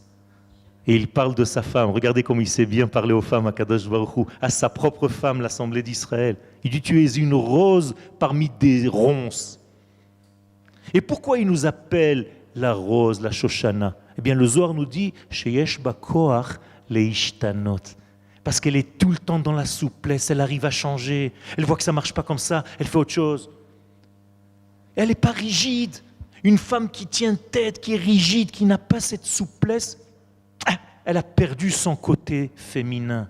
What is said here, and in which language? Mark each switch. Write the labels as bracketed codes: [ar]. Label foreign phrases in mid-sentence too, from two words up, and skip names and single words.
[fr] Et il parle de sa femme. Regardez comme il sait bien parler aux femmes, à Kadosh Baruch Hu, à sa propre femme, l'Assemblée d'Israël. Il dit, tu es une rose parmi des ronces. Et pourquoi il nous appelle la rose, la Shoshana? Eh bien, le Zohar nous dit, [he] שיש בה כח להשתנות. [fr] Parce qu'elle est tout le temps dans la souplesse, elle arrive à changer. Elle voit que ça ne marche pas comme ça, elle fait autre chose. Elle n'est pas rigide. Une femme qui tient tête, qui est rigide, qui n'a pas cette souplesse, elle a perdu son côté féminin.